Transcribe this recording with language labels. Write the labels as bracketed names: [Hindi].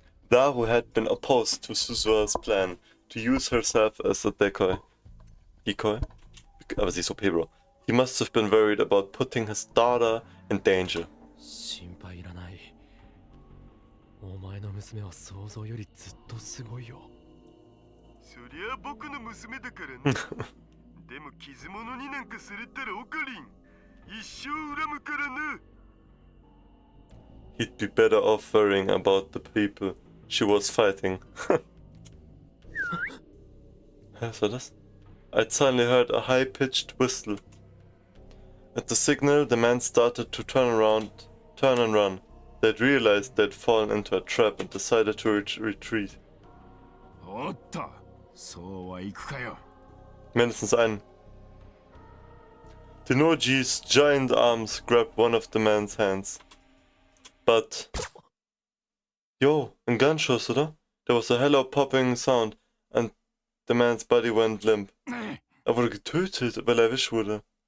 [English] Daru had been opposed to Suzuha's plan to use herself as a decoy. Decoy? [German] Aber sie ist OP, bro. [English] He must have been worried about putting his daughter in danger. [Japanese] 心配いらない。お前の娘は想像よりずっとすごいよ。そりゃ僕の娘だからね。でも傷物になんかされたらオカリン一生恨むからな。 [English] He'd be better off worrying about the people she was fighting. [German] Was war das? [English] I'd suddenly heard a high-pitched whistle. At the signal, the men started to turn and run. They'd realized they'd fallen into a trap and decided to retreat. [Japanese] おっと、そうはいくかよ。 [German] Mindestens einen. [English] Tenoji's giant arms grabbed one of the man's hands. But... [German] Yo, ein Gunschuss, oder? [English] There was a hello popping sound and the man's body went limp. [German] Er wurde getötet, weil er erwischt wurde.